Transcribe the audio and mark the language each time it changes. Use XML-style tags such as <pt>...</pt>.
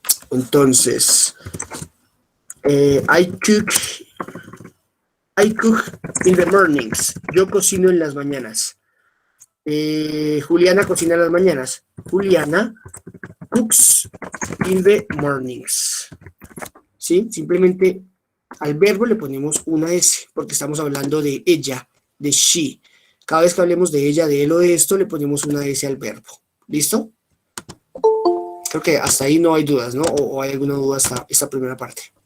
<en>Entonces, I cook in the mornings.</en> <es>Yo cocino en las mañanas. Juliana cocina en las mañanas.</es> <en>Juliana cooks in the mornings.</en> <es>¿Sí? Simplemente al verbo le ponemos una S, porque estamos hablando de ella, de she. Cada vez que hablemos de ella, de él o de esto, le ponemos una S al verbo. ¿Listo? Creo que hasta ahí no hay dudas, ¿no? ¿O hay alguna duda hasta esta primera parte?</es>